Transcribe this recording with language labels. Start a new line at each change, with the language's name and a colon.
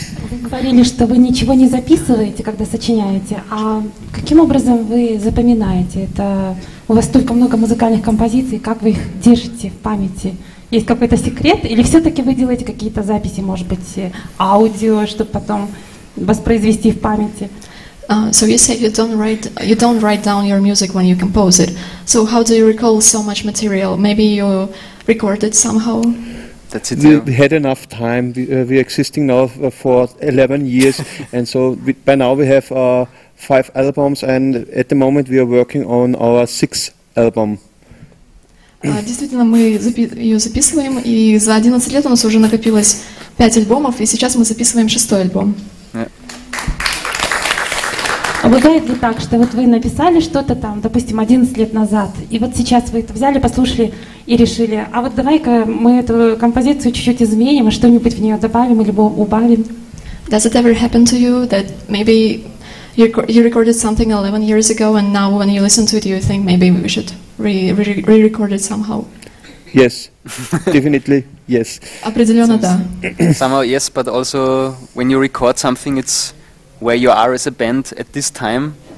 Russian: Вы говорили, что вы ничего не записываете, когда сочиняете, а каким образом вы запоминаете? Это у вас столько много музыкальных композиций, как вы их держите в памяти? Есть какой-то секрет, или все-таки вы делаете какие-то записи, может быть, аудио, чтобы потом воспроизвести в памяти?
English: So you said you don't write down your music when you compose it. So how do you recall so much material? Maybe you record it somehow? That's it. We had enough time. We're existing now for 11 years, and so by now we have 5 albums, and at the moment we are working on our 6th album.
Russian: Действительно, мы ее записываем, и за 11 лет у нас уже накопилось 5 альбомов, и сейчас мы записываем 6-й альбом. А бывает ли так, что вот вы написали что-то там, допустим, 11 лет назад, и вот сейчас вы это взяли, послушали и решили, а вот давай-ка мы эту композицию чуть-чуть изменим, и что-нибудь в нее добавим или убавим?
English: Does it ever happen to you that maybe You recorded something 11 years ago, and now when you listen to it, you think maybe we should re-record it somehow. Yes, definitely yes.
Russian: Определенно да.
English: Somehow yes, but also when you record something, it's where you are as a band at this time.